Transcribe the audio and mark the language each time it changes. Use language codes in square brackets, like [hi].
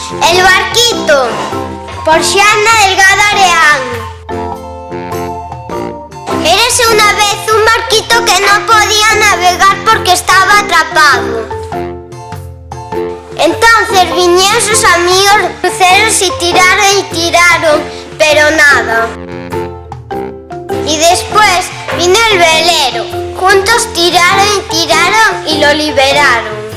[es] El barquito, por Xana Delgado Areán. [gl] Érase unha vez un barquito que non podía navegar porque estaba atrapado. [es] Entonces viñeron sus amigos cruceros y tiraron, pero nada. Y después vino el velero. Juntos tiraron y lo liberaron.